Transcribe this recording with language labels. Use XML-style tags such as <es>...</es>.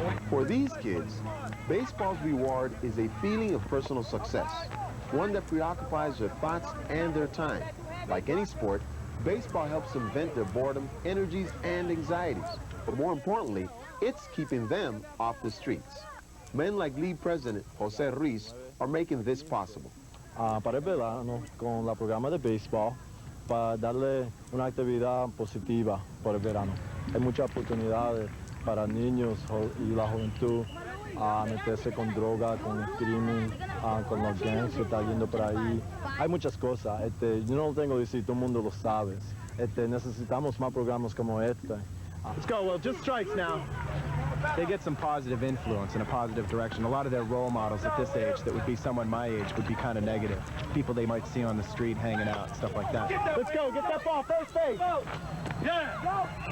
<en>For these kids, baseball's reward is a feeling of personal success, one that preoccupies their thoughts and their time. Like any sport, baseball helps them vent their boredom, energies, and anxieties. But more importantly, it's keeping them off the streets. Men like league president Jose Torres are making this possible.</en> <es>Para el verano, con la programa de béisbol, para darle una actividad positiva para el verano. Hay muchas oportunidades para niños y la juventud a meterse con droga, con el crimen, con los gangs que está yendo por ahí. Hay muchas cosas. Yo no lo tengo que decir, todo el mundo lo sabe. Necesitamos más programas como este.</es> <en>Let's go. Well, just strikes now. They get some positive influence in a positive direction. A lot of their role models at this age that would be someone my age would be kind of negative. People they might see on the street hanging out and stuff like that. Let's go. Get that ball. First base. Yeah. Go.</en>